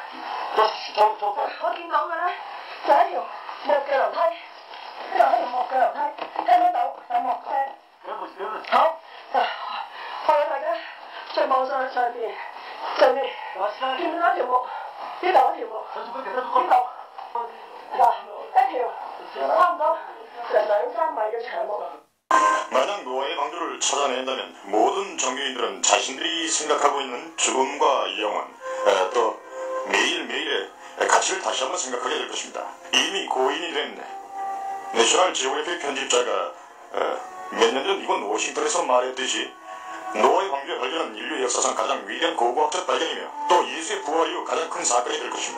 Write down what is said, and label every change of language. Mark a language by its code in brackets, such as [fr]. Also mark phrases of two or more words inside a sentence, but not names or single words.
[yue] 我見到嘅咧就係一條木嘅樓梯，呢度係條木嘅樓梯，聽唔聽到有木聲？好，我哋大家再望上邊，上邊見唔見到一條木？呢度一條木，呢度嗱一條差唔多成2-3米嘅長木。 [ko] 만약 노아의 방주를 찾아낸다면 모든 종교인들은 자신들이 생각하고 있는 죽음과 영원, 또 매일매일의 가치를 다시 한번 생각하게 될 것입니다. 이미 고인이 된 내셔널 지오그래피 편집자가 몇 년 전 이곳 워싱턴에서 말했듯이 노아의 방주의 발견은 인류 역사상 가장 위대한 고고학적 발견이며 또 예수의 부활 이후 가장 큰 사건이 될 것입니다.